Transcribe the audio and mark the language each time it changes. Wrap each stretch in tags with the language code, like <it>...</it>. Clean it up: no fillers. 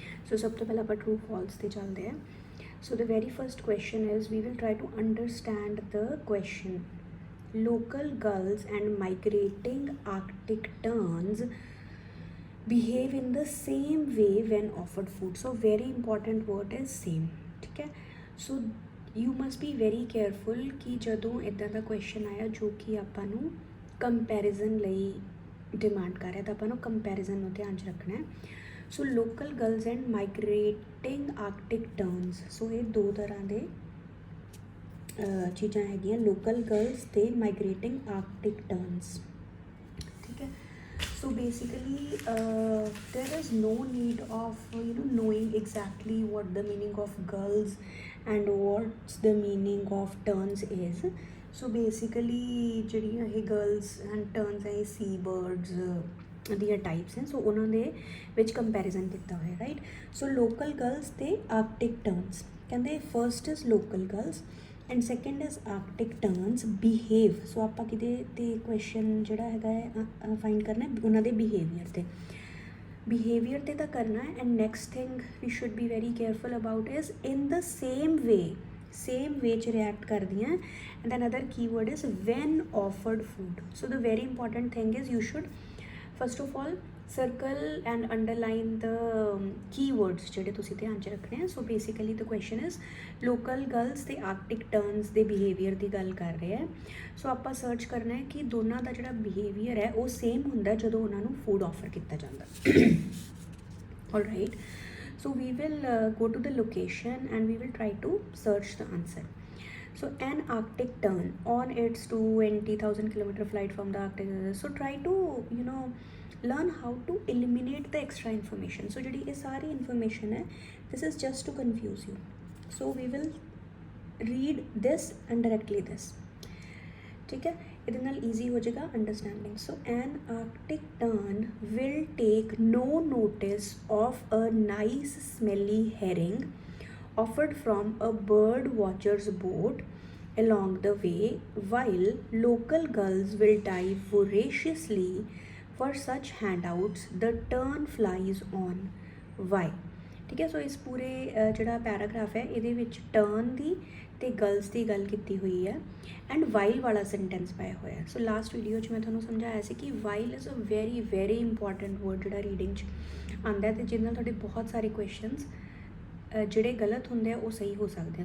<en>So</en> <hi>सबसे पहले</hi> <en>ਆਪਾਂ true, false</en> <pa>ਤੇ ਚੱਲਦੇ हैं.</pa> <en>So the very first question is, we will try to understand the question. Local gulls and migrating Arctic terns behave in the same way when offered food. So very important word is same.</en> <hi>ठीक है.</hi> <en>So you must be very careful</en> <pa>कि ਜਦੋਂ ਇੱਦਾਂ ਦਾ question ਆਇਆ ਜੋ ਕਿ ਆਪਾਂ ਨੂੰ comparison ਲਈ demand ਕਰ ਰਿਹਾ ਤਾਂ ਆਪਾਂ ਨੂੰ comparison ਨੂੰ ਧਿਆਨ 'ਚ ਰੱਖਣਾ ਹੈ.</pa> <en>So local gulls and migrating Arctic terns.</en> <pa>So ਇਹ ਦੋ ਤਰ੍ਹਾਂ ਦੇ ਚੀਜ਼ਾਂ ਹੈਗੀਆਂ, ਲੋਕਲ ਗਰਲਸ ਤੇ ਮਾਈਗ੍ਰੇਟਿੰਗ ਆਰਕਟਿਕ ਟਰਨਸ. ਠੀਕ ਹੈ.</pa> <en>So basically there is no need of knowing exactly what the meaning of gulls and what's the meaning of terns is.</en> <pa>So basically ਜਿਹੜੀਆਂ ਇਹ ਗਰਲਸ ਐਂਡ ਟਰਨਸ ਹੈ, ਇਹ ਸੀ ਬਰਡਸ ਦੀਆਂ types ਹੈ. ਸੋ ਉਹਨਾਂ ਦੇ ਵਿੱਚ ਕੰਪੈਰੀਜ਼ਨ ਕੀਤਾ ਹੋਇਆ, ਰਾਈਟ. ਸੋ ਲੋਕਲ ਗਰਲਸ ਤੇ ਆਰਕਟਿਕ ਟਰਨਸ ਕਹਿੰਦੇ</pa> <en>First is local gulls and second is Arctic terns behave.</en> <pa>ਸੋ ਆਪਾਂ ਕਿਤੇ ਤੇ ਕੁਐਸਚਨ ਜਿਹੜਾ ਹੈਗਾ ਹੈ ਫਾਈਂਡ ਕਰਨਾ ਉਹਨਾਂ ਦੇ ਬਿਹੇਵੀਅਰ ਤੇ ਤਾਂ ਕਰਨਾ ਹੈ.</pa> <en>and next thing we should be very careful about is in the same way</en> <pa>'ਚ ਰਿਐਕਟ ਕਰਦੀਆਂ.</pa> <en>And then other keyword is when offered food. So the very important thing is you should first of all circle and underline the keywords</en> <pa>ਜਿਹੜੇ ਤੁਸੀਂ ਧਿਆਨ 'ਚ ਰੱਖਣੇ ਆ.</pa> <en>so basically the question is</en> <pa>local girls ਤੇ Arctic turns ਦੇ behaviour ਦੀ ਗੱਲ ਕਰ ਰਹੇ ਹੈ. ਸੋ ਆਪਾਂ ਸਰਚ ਕਰਨਾ ਹੈ ਕਿ ਦੋਨਾਂ ਦਾ ਜਿਹੜਾ ਬਿਹੇਵੀਅਰ ਹੈ ਉਹ ਸੇਮ ਹੁੰਦਾ ਜਦੋਂ ਉਹਨਾਂ ਨੂੰ ਫੂਡ ਆਫਰ ਕੀਤਾ ਜਾਂਦਾ.</pa> <en>All right. So we will go to the location and we will try to search the answer. So an Arctic tern on its 20,000 kilometer flight from the Arctic. So try to learn how to eliminate the extra information. So</en> <pa>ਜਿਹੜੀ ਇਹ ਸਾਰੀ</pa> <en>information ਹੈ, this is just to confuse you. So we will read this and directly this.</en> <hi>ठीक है.</hi> <pa>ਇਹਦੇ ਨਾਲ easy ਹੋ ਜਾਏਗਾ understanding.</pa> <en>So an Arctic tern will take no notice of a nice smelly herring offered from a bird watcher's boat along the way, while local gulls will dive voraciously for such handouts. The tern flies on. Why?</en> <pa>ਠੀਕ ਹੈ. ਸੋ ਇਸ ਪੂਰੇ ਜਿਹੜਾ paragraph ਹੈ ਇਹਦੇ ਵਿੱਚ turn ਦੀ ਤੇ girls ਦੀ ਗੱਲ ਕੀਤੀ ਹੋਈ ਹੈ ਐਂਡ ਵਾਈਲ ਵਾਲਾ ਸੈਂਟੈਂਸ ਪਾਇਆ ਹੋਇਆ. ਸੋ ਲਾਸਟ ਵੀਡੀਓ 'ਚ ਮੈਂ ਤੁਹਾਨੂੰ ਸਮਝਾਇਆ ਸੀ ਕਿ</pa> <en>while is a very very important word</en> <pa>ਜਿਹੜਾ ਰੀਡਿੰਗ 'ਚ ਆਉਂਦਾ ਅਤੇ ਜਿਹਦੇ ਨਾਲ ਤੁਹਾਡੇ ਬਹੁਤ ਸਾਰੇ ਕੁਐਸਚਨਸ ਜਿਹੜੇ ਗਲਤ ਹੁੰਦੇ ਆ ਉਹ ਸਹੀ ਹੋ ਸਕਦੇ ਆ.</pa>